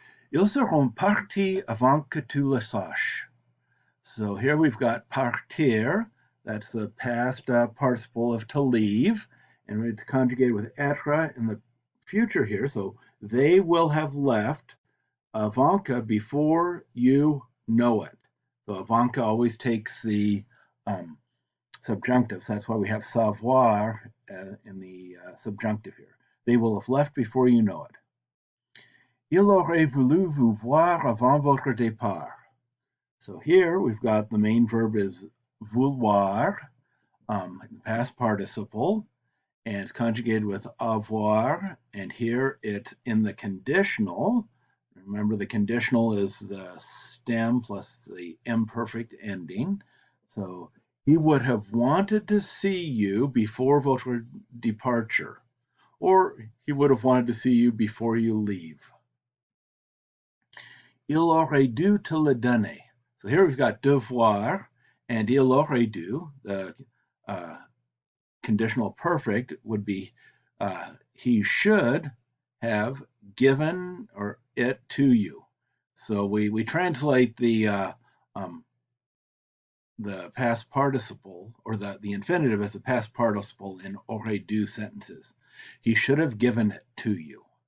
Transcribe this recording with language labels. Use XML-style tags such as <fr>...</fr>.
<fr>Ils seront partis avant que tu le saches.</fr> <en>So here we've got partir, that's the past participle of to leave, and it's conjugated with être in the future here. So they will have left avant before you know it. So avant always takes the um, subjunctive. So that's why we have savoir in the subjunctive here. They will have left before you know it.</en> <fr>Il aurait voulu vous voir avant votre départ.</fr> <en>So here we've got the main verb is vouloir, past participle, and it's conjugated with avoir, and here it's in the conditional. Remember, the conditional is the stem plus the imperfect ending. So he would have wanted to see you before votre departure, or he would have wanted to see you before you leave.</en> <fr>Il aurait dû te le donner.</fr> <en>So here we've got devoir and</en> <fr>il aurait dû.</fr> <en>The conditional perfect would be he should have given or it to you. So we translate the past participle or the infinitive as a past participle in aurait dû sentences. He should have given it to you.</en>